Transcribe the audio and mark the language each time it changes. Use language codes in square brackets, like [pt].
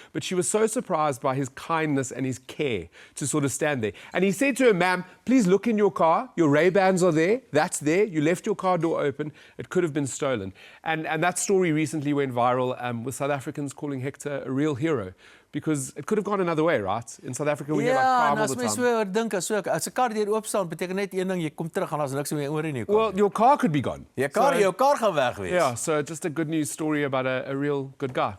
[en] But she was so surprised by his kindness and his care to sort of stand there. And he said to her, ma'am, please look in your car. Your Ray-Bans are there. That's there. You left your car door open. It could have been stolen. And that story recently went viral with South Africans calling Hector a real hero. Because it could have gone another way, right? In South Africa, we hear like crime all the time. [af] Ja, dink as 'n kar deur oop staan, beteken net een ding, jy kom terug en daar's niks meer oor in jou kar. [en] Well, your car could be gone. [af] Jou kar gaan weg wees. [en] Yeah, so just a good news story about a real good guy.